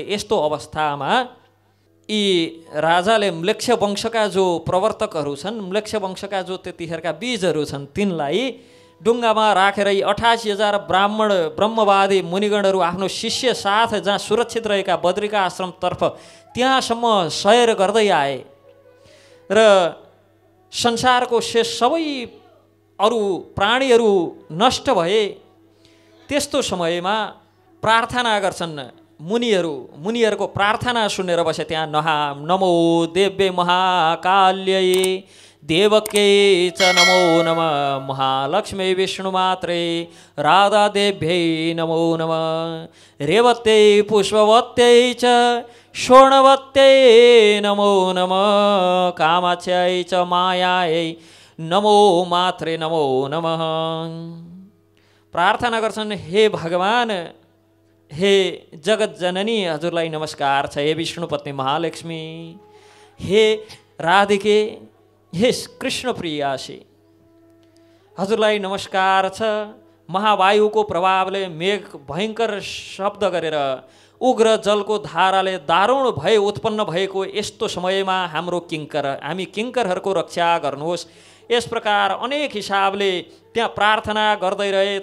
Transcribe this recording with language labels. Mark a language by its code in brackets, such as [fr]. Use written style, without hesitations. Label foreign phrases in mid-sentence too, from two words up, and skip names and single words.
[ne] यस्तो अवस्थामा यी राजाले म्लेच्छ वंशका जो प्रवर्तकहरू छन्, म्लेच्छ वंशका जो त्यतिखेरका बीजहरू छन्, तिनलाई डुङ्गामा राखेर यी 88,000 ब्राह्मण ब्रह्मवादी मुनिगणहरू आफ्नो शिष्य साथ जहाँ सुरक्षित रहेका बद्रिका आश्रमतर्फ त्यहाँसम्म सैर गर्दै आए र संसारको शेष सबै अरू प्राणीहरू नष्ट भए। त्यस्तो समयमा प्रार्थना गर्छन् मुनिहरूको प्रार्थना सुनेर बसे त्यहाँ [sa] नमो देव्ये महाकाल्यै देवकै च नमो नमः महालक्ष्मी विष्णुमात्रे राधादेव्यै नमो नमः रेवत्यै पुष्पवत्यै च स्वर्णवत्यै नमो नमः कामाख्यै च मायायै नमो मात्रे नमो नमः। [ne] प्रार्थना गर्छन्, हे भगवान, हे जगत जननी, हजुरलाई नमस्कार छ। हे विष्णुपत्नी महालक्ष्मी, हे राधिके, हे कृष्ण प्रियासी, हजुरलाई नमस्कार छ। महावायुको प्रभावले मेघ भयङ्कर शब्द गरेर उग्र जलको धाराले दारुण भय उत्पन्न भएको यस्तो समयमा हामी किङ्करहरूको रक्षा गर्नुहोस्। यस प्रकार अनेक हिसाबले त्यहाँ प्रार्थना गर्दै रहे।